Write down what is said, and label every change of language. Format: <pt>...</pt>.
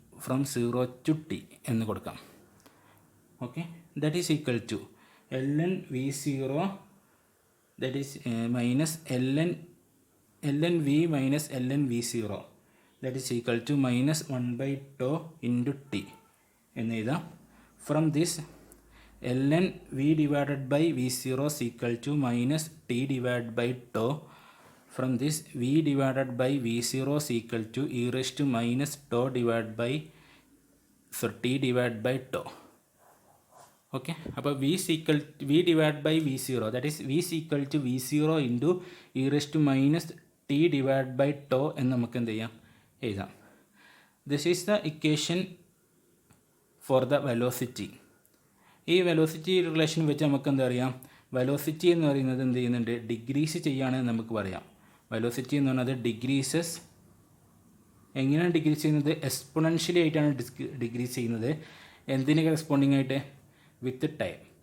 <en>from 0 to t</en> <ml>എന്ന് കൊടുക്കാം.</ml> <en>okay, that is equal to ln v0 that is minus ln v minus ln v0 that is equal to minus 1/τ into t</en> <ml>എന്ന് എഴുതാം.</ml> <en>From this ln v divided by v0 is equal to minus t divide by τ. From this v divided by v0 is equal to e raised to minus τ divided by t divided by τ. Okay,</en> <ml>അപ്പോൾ</ml> <en>v divided by v0 that is v is equal to v0 into e raised to minus t divided by τ</en> <ml>എന്ന് നമുക്ക് എന്ത് ചെയ്യാം, എഴുതാം.</ml> <en>This is the equation for the velocity.</en> <ml>ഈ velocity relation വെച്ച് നമുക്ക് എന്താ അറിയാം, വെലോസിറ്റി എന്ന് പറയുന്നത് എന്ത് ചെയ്യുന്നുണ്ട്, ഡിഗ്രീസ് ചെയ്യുകയാണെന്ന് നമുക്ക് പറയാം. വെലോസിറ്റി എന്ന് പറയുന്നത് ഡിഗ്രീസസ്. എങ്ങനെയാണ് ഡിഗ്രീസ് ചെയ്യുന്നത്? എക്സ്പൊണൻഷ്യലി ആയിട്ടാണ് ഡിഗ്രീസ് ചെയ്യുന്നത്. എന്തിന് കറസ്പോണ്ടിങ് ആയിട്ട്?</ml> <en>With time.</en>